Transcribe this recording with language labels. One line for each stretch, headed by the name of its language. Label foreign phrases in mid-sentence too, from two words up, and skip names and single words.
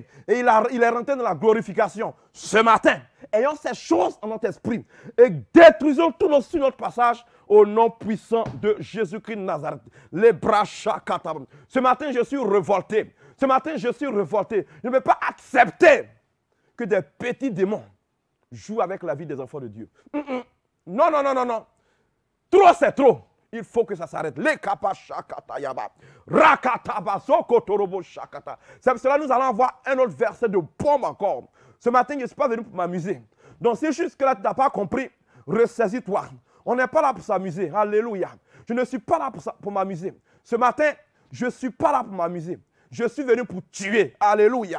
French: Et il est rentré dans la glorification. Ce matin, ayons ces choses en notre esprit et détruisons tout sur notre passage au nom puissant de Jésus-Christ de Nazareth. Les bras chakatabam. Ce matin, je suis révolté. Ce matin, je suis révolté. Je ne peux pas accepter que des petits démons jouent avec la vie des enfants de Dieu. Non, non, non, non, non. Trop, c'est trop. Il faut que ça s'arrête. Les kapashakatayaba. Rakatabaso kotorobo shakata. C'est pour cela que nous allons avoir un autre verset de bombe encore. Ce matin, je ne suis pas venu pour m'amuser. Donc, si jusque-là, tu n'as pas compris, ressaisis-toi. On n'est pas là pour s'amuser. Alléluia. Je ne suis pas là pour m'amuser. Ce matin, je ne suis pas là pour m'amuser. Je suis venu pour tuer. Alléluia.